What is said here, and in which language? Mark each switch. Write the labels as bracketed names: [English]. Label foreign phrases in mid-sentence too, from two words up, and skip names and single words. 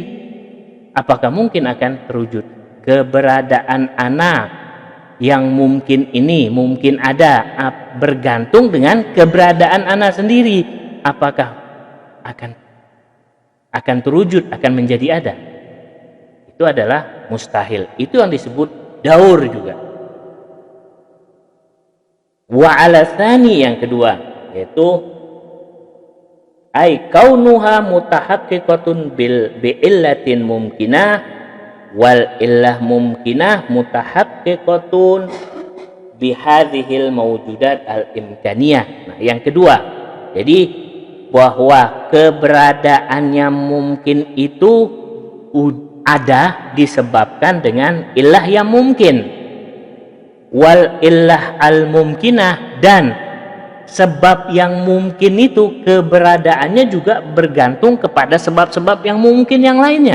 [Indonesian] Apakah mungkin akan terwujud? Keberadaan ana yang mungkin ini mungkin ada bergantung dengan keberadaan ana sendiri. Apakah akan terwujud, akan menjadi ada? Itu adalah mustahil. Itu yang disebut daur juga. [Arabic] وعلى الثاني, [Indonesian] yang kedua, yaitu [Arabic] أي كونها متحققة بعلة ممكنة والعلة ممكنة متحققة بهذه الموجودات الإمكانية. [Indonesian] Nah, yang kedua, jadi bahwa keberadaannya mungkin itu ada disebabkan dengan illah yang mungkin, [Arabic] والعلة الممكنة, [Indonesian] dan sebab yang mungkin itu keberadaannya juga bergantung kepada sebab-sebab yang mungkin yang lainnya.